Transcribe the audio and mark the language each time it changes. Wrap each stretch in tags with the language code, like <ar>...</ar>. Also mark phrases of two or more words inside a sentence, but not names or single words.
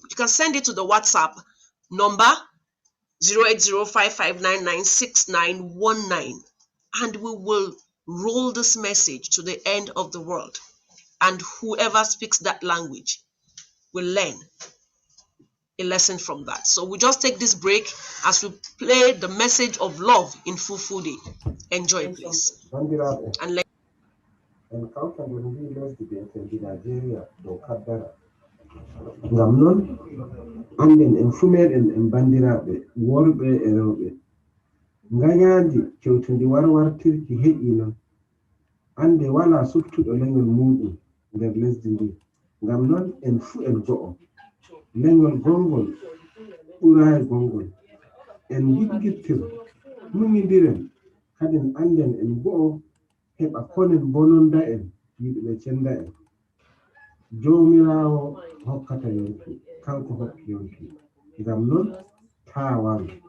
<en>You can send it to the WhatsApp number 08055996919, and we will roll this message to the end of the world. And whoever speaks that language will learn a lesson from that. So we just take this break as we play the message of love in Fulfude. Enjoy, please. And let</en> <ff>ngam non anden en fumeɗen en bandiraɓe worɓe e rewɓe ngañaadi kewtundi warwartirki heƴi non ande wala suftuɗo leñol muɗum nder lesdi ndi ngam non en fuu en go'o leñol gongol ɓurayi gongol en giggittir muñidiren kadin anden en go'o heɓa konen bononda en yiɗuɓe cenda en jomirawo hokkata yonki kanko hokki yonki ngam non tawan</ff>